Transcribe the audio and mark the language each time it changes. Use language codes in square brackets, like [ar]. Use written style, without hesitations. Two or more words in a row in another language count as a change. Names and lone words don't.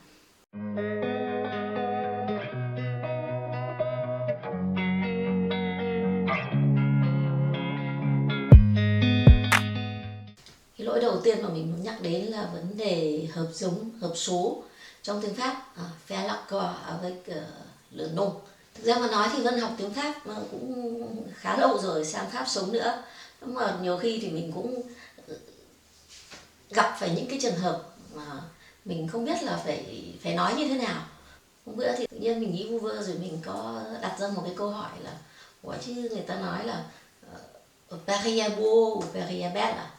[vi] Cái lỗi đầu tiên mà mình muốn nhắc đến là vấn đề hợp giống, hợp số trong tiếng Pháp, [fr] faire l'accord avec le nom. [vi] Thực ra mà nói thì Vân học tiếng Pháp cũng khá lâu rồi, sang Pháp sống nữa. Nhưng mà nhiều khi thì mình cũng gặp phải những cái trường hợp mà mình không biết là phải nói như thế nào. Hôm bữa thì tự nhiên mình nghĩ vu vơ rồi mình có đặt ra một cái câu hỏi là ủa chứ người ta nói là [fr] Pariabo, Pariabel [vi] à?